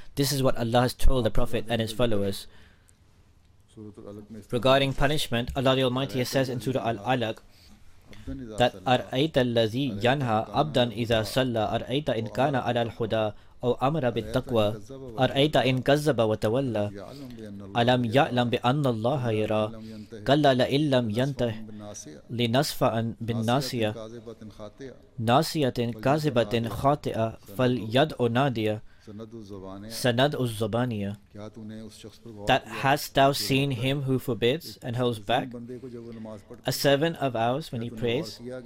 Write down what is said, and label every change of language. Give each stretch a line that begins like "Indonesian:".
English: This is what Allah has told the Prophet and his followers. Regarding punishment, Allah the Almighty says in Surah Al-Alaq
Arabic: that أرأيت الذي ينهى عبدا إذا صلى أرأيت إن كان على الهدى أو أمر بالتقوى أرأيت إن كذب وتولى ألم يعلم بأن الله يرى كلا لئن لم ينته لنصفعا بالناصية ناصية كاذبة خاطئة فليدع نادية سندع الزبانية.
English: That hast thou seen him who forbids and holds back, a servant of ours when he prays?